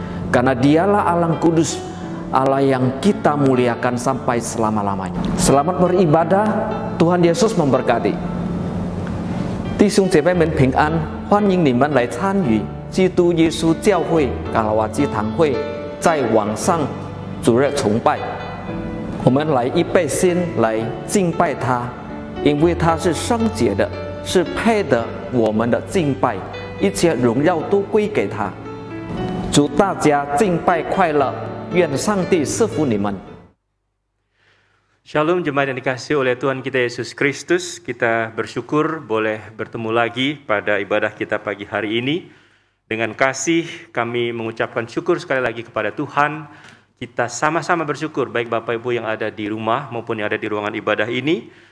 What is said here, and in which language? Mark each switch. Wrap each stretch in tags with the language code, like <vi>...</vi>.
<id>Karena Dialah Allah Kudus, Allah yang kita muliakan sampai selama-lamanya. Selamat beribadah, Tuhan Yesus memberkati.</id> <zh>弟兄姐妹们平安，欢迎你们来参与基督耶稣教会卡拉瓦基堂会在网上主日崇拜。我们来预备心来敬拜他，因为他是圣洁的，是配得我们的敬拜，一切荣耀都归给他。祝大家敬拜快乐，愿上帝赐福你们。</zh> <id>Shalom jemaat yang dikasihi oleh Tuhan kita Yesus Kristus. Kita bersyukur boleh bertemu lagi pada ibadah kita pagi hari ini. Dengan kasih kami mengucapkan syukur sekali lagi kepada Tuhan. Kita sama-sama bersyukur baik Bapak Ibu yang ada di rumah maupun yang ada di ruangan ibadah ini.</id>